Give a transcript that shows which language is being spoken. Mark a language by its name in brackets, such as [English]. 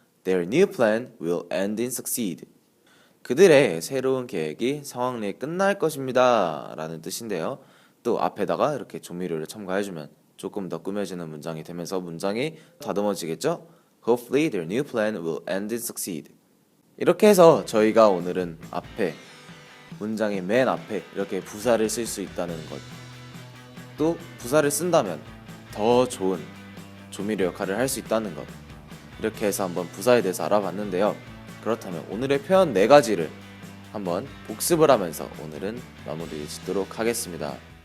[English] Their new plan will end in succeed. [Korean] 그들의 새로운 계획이 성황리에 끝날 것입니다 라는 뜻인데요. 또 앞에다가 이렇게 조미료를 첨가해주면 조금 더 꾸며지는 문장이 되면서 문장이 다듬어지겠죠. [English] Hopefully their new plan will end in succeed. [Korean] 이렇게 해서 저희가 오늘은 앞에 문장의 맨 앞에 이렇게 부사를 쓸 수 있다는 것, 또 부사를 쓴다면 더 좋은 조미료 역할을 할 수 있다는 것, 이렇게 해서 한번 부사에 대해서 알아봤는데요. 그렇다면 오늘의 표현 4가지를 한번 복습을 하면서 오늘은 마무리를 짓도록 하겠습니다.